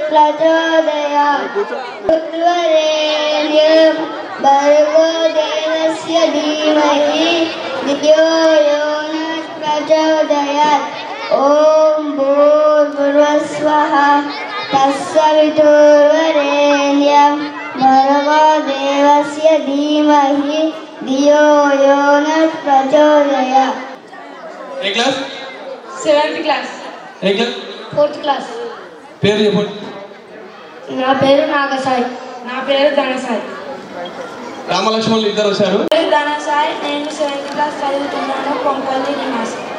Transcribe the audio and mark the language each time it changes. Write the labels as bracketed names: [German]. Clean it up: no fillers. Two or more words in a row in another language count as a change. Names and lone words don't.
[Sanskrit] प्रचोदयात् उत्तरेण्यं भर्गो देवस्य धीमहि धियो यो नः प्रचोदयात् ॐ भूर्भुवस्वः तत्सवितुर्वरेण्यं भर्गो देवस्य धीमहि धियो यो नः प्रचोदयात्। [Telugu] ఏ క్లాస్? 7th క్లాస్. ఏ క్లాస్? 4th క్లాస్. పేరు చెప్పండి. నా పేరు నాగసాయి. నా పేరు ధనసాయి. రామలక్ష్మణులు ఇద్దరు వచ్చారు. ధనసాయి. నేను 7th క్లాస్ చదువుతున్నాను. కొంపల్లి నివాసి.